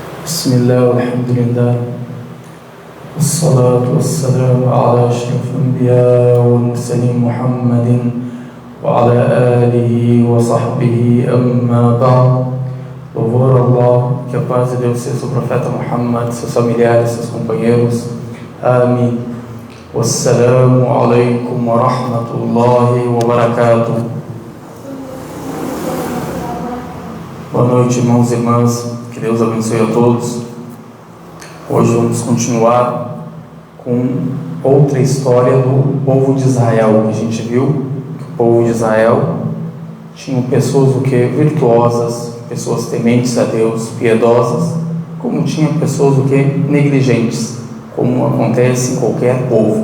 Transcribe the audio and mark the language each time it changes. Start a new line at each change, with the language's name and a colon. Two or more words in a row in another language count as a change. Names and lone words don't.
Arabic: بسم الله والحمد لله والصلاة والسلام على أشرف الأنبياء والمرسلين محمد وعلى آله وصحبه أما بعد.
Portuguese: Louvor a Allah, que a paz de Deus seja sobre o profeta Muhammad, seus familiares, seus companheiros. Amém.
Arabic: والسلام عليكم ورحمة الله وبركاته.
Portuguese: Boa noite, irmãos e irmãs. Que Deus abençoe a todos. Hoje vamos continuar com outra história do povo de Israel. A gente viu que o povo de Israel tinha pessoas virtuosas, pessoas tementes a Deus, piedosas, como tinha pessoas negligentes, como acontece em qualquer povo.